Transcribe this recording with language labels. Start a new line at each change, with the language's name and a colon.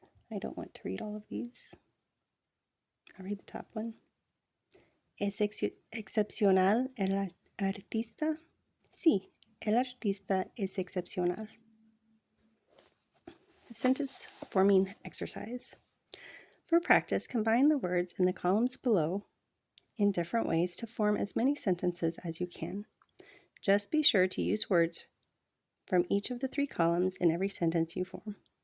English: I don't want to read all of these. I'll read the top one.
Spanish: ¿Es excepcional el artista? Sí, el artista es excepcional.
English: Sentence forming exercise. For practice, combine the words in the columns below in different ways to form as many sentences as you can. Just be sure to use words from each of the 3 columns in every sentence you form.